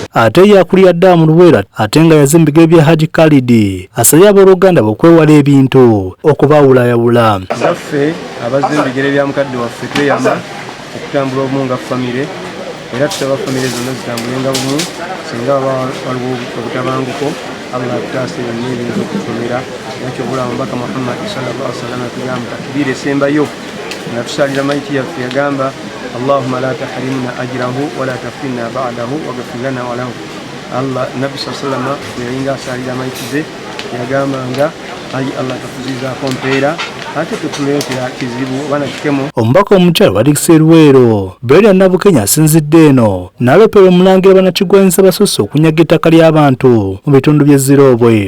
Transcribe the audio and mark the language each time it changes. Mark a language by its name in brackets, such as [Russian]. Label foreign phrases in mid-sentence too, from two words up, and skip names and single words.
[Ganda] Ate yakulira dda mu Luweero ate nga yazze mu bigere bya Hajji Khalid asabye abooluganda okwewala ebintu okubaawulayawula. Naffe abazze mu bigere bya mukadde waffe tweyama okutambula obumu nga famire era tusaba famire zonna zitambulenga bumu singa waliwo obutabanguko Allah akutaase byonna ebintu okutumira nakyo obulamu Mubaka Muhammad [Arabic] صلى الله عليه وسلم [Ganda] atugamba takbiira esembayo nga tusalira mayiti yaffe yagamba [Arabic] اللهم لا تحرمنا أجره ولا تفتنا بعده واغفر لنا وله. [Ganda] Allah Nabi [Arabic] صلى الله عليه وسلم [Ganda] yalinga asalira mayiti ze yagamba nga ayi Allah takuzizaako mpeera ate tutuleetera kizibu bana kikemo. Omubaka omukyala wa Luusi e Luweero Beria Nabukenya asinzidde eno n'aloopera omulangira Bannakigwanyiza basusse okunyaga ettaka ly'abantu mu bitundu by'Ezirobe.